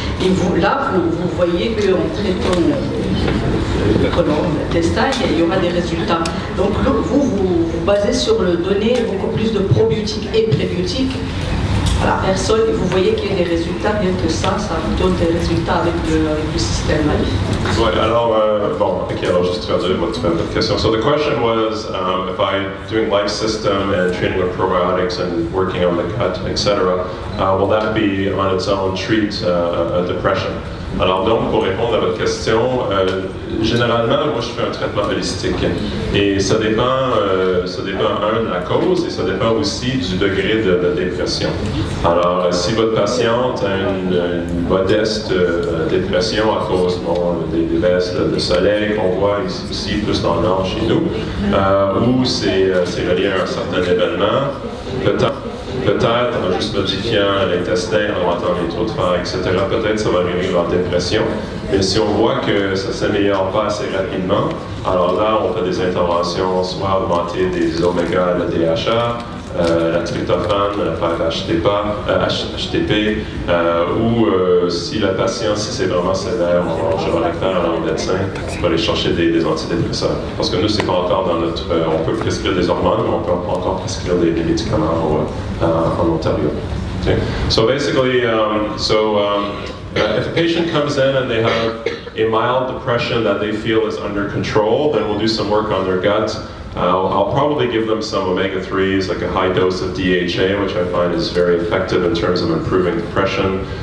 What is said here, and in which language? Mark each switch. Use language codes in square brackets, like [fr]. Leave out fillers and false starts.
[fr] Et vous, là, vous voyez qu'en traitant l'intestin, il y aura des résultats. Donc, vous basez sur le donner beaucoup plus de probiotiques et prébiotiques à la personne, et vous voyez qu'il y a des résultats, bien que ça vous donne des résultats avec le système LIFE. Ouais, alors, bon, ok, alors juste traduire votre question. [en] So the question was, if I'm doing life system and treating with probiotics and working on the gut, etc., will that be on its own treat a depression? [fr] Alors donc, pour répondre à votre question, généralement, moi je fais un traitement holistique et ça dépend de la cause et ça dépend aussi du degré de dépression. Alors, si votre patiente a une modeste dépression à cause des baisses de soleil qu'on voit ici plus dans le nord chez nous, ou c'est relié à un certain événement, peut-être en juste modifiant l'intestin, en augmentant les taux de fer, etc., peut-être ça va arriver en dépression. Mais si on voit que ça ne s'améliore pas assez rapidement, alors là, on fait des interventions, soit augmenter des oméga, le DHA, la tryptophane, la 5-HTP, ou si la patiente, si c'est vraiment sévère, je vais référer à un médecin pour aller chercher des antidépresseurs. Parce que nous, c'est pas encore dans notre... on peut prescrire des hormones, mais on peut pas encore prescrire des médicaments en Ontario. [en] Okay. So basically, if a patient comes in and they have a mild depression that they feel is under control, then we'll do some work on their gut. I'll probably give them some omega-3s, like a high dose of DHA, which I find is very effective in terms of improving depression.